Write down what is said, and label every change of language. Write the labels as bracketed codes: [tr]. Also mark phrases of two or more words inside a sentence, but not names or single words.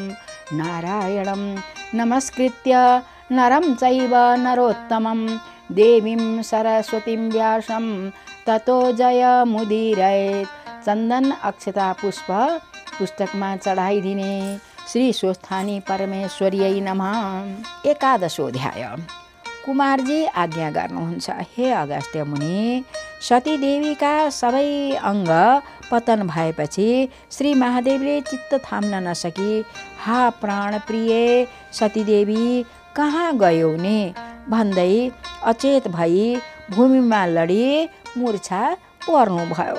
[sa] नारायणं नमस्कृत्य नरं चैव नरोत्तमं देवीं सरस्वतीं व्यासं ततो जयमुदीरयेत्। [ne] चन्दन अक्षता पुष्प पुस्तकमा चढाइदिने [sa] श्री स्वस्थानी परमेश्वर्यै नमः। एकादशोऽध्याय। [ne] कुमारजी आज्ञा गर्नुहुन्छ, हे अगस्त्य मुनि, सतीदेवीका सबै अङ्ग पतन भएपछि श्री महादेवले चित्त थाम्न नसकी हा प्राण प्रिय सतीदेवी कहाँ गयौ नि भन्दै अचेत भई भूमिमा लडी मूर्छा पर्नुभयो।